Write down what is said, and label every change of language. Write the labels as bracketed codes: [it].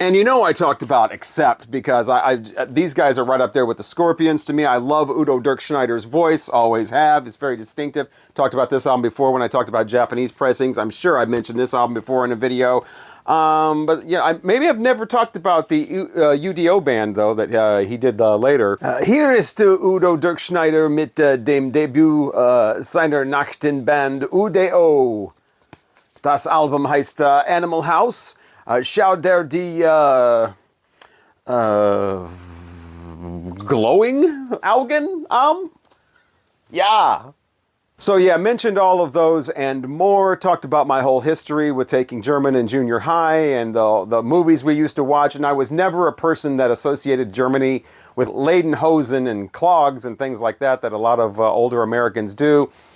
[en] And you know I talked about Accept because these guys are right up there with the Scorpions to me. I love Udo Dirkschneider's voice, always have. It's very distinctive. Talked about this album before when I talked about Japanese pressings. I'm sure I've mentioned this album before in a video. But yeah, maybe I've never talked about the UDO band though that he did later. [de] Hier ist Udo Dirkschneider mit dem Debüt seiner Nachtenband UDO. Das Album heißt Animal House. Schau dir die glowing Augen an? Ja. [en] So yeah, mentioned all of those and more, talked about my whole history with taking German in junior high and the movies we used to watch, and I was never a person that associated Germany with Lederhosen and clogs and things like that a lot of older Americans do.